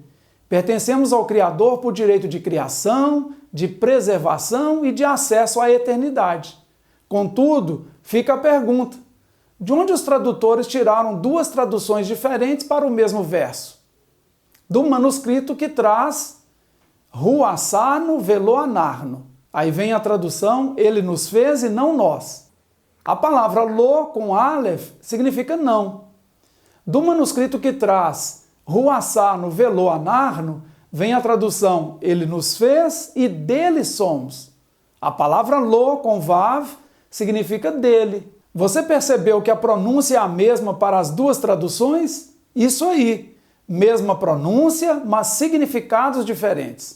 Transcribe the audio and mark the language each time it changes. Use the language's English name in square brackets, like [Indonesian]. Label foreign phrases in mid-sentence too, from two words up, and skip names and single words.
[Portuguese] Pertencemos ao Criador por direito de criação, de preservação e de acesso à eternidade. Contudo, fica a pergunta: de onde os tradutores tiraram duas traduções diferentes para o mesmo verso? Do manuscrito que traz [Hebrew] הוא עשנו ולא אנחנו. [Portuguese] Aí vem a tradução "Ele nos fez e não nós". A palavra lo com aleph significa não. Do manuscrito que traz [Hebrew] הוא עשנו ולו אנחנו, [Portuguese] vem a tradução "Ele nos fez e dele somos". A palavra lo com vav significa dele. Você percebeu que a pronúncia é a mesma para as duas traduções? Isso aí, mesma pronúncia, mas significados diferentes.